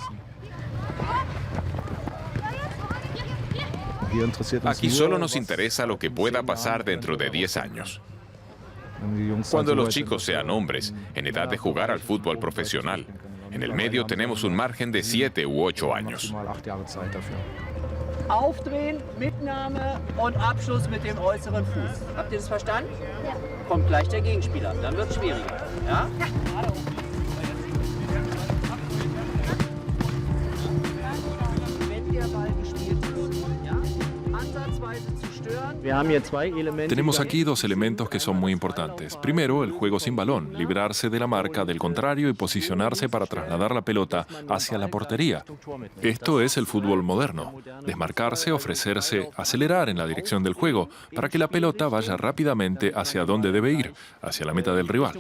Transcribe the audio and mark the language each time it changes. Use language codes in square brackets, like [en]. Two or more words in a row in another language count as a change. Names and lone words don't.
[es] Aquí solo nos interesa lo que pueda pasar dentro de 10 años. Cuando los chicos sean hombres, en edad de jugar al fútbol profesional. En el medio tenemos un margen de 7 u 8 años. [de] Aufdrehen, Mitnahme und Abschluss mit dem äußeren Fuß. Habt ihr das verstanden? Ja. kommt gleich der Gegenspieler. Dann wird es schwieriger. Ja? Wenn der Ball gespielt wird, ja, ansatzweise zu stören. [es] Tenemos aquí dos elementos que son muy importantes. Primero, el juego sin balón, librarse de la marca del contrario y posicionarse para trasladar la pelota hacia la portería. Esto es el fútbol moderno. Desmarcarse, ofrecerse, acelerar en la dirección del juego para que la pelota vaya rápidamente hacia donde debe ir, hacia la meta del rival.